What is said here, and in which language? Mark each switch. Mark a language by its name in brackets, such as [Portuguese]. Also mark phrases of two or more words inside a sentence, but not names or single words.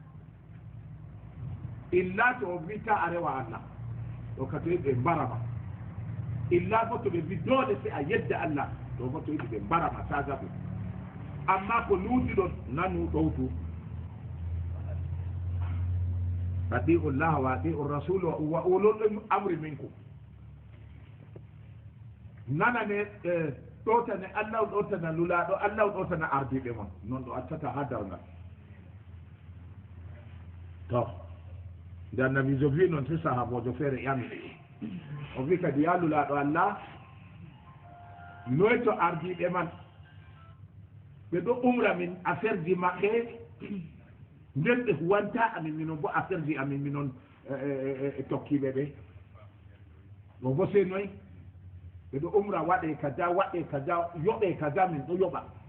[Fula] illa to o wita a rewa Allah ɗo ka to yiɗi ɓe mbarama illa bo to ɓe wi dole se a yedda Allah ɗo bo to yiɗi ɓe mbarama saga ɗum amma ko luutiɗon nanu ɗowtu [Arabic] أطيعوا الله وأطيعوا الرسول وأولو الأمر منكم [Fula] نانا ɗowtane Allah ɗowtana lulaɗo Allah ɗowtana ardiɓe mon noon ɗo accata ha darngal to nde annabijo wi noon si sahabojo feere ƴami o wi kadi ya lulaɗo Allah noy to ardiɓe man ɓe ɗo umra min affaire ji maɓɓe nden ɓe huwanta amin minon bo affaire ji amin minon tokkiɓe ɓe o bo sey noy ɓe ɗo umra waɗe kaza yoɓe kaza min ɗo yoɓa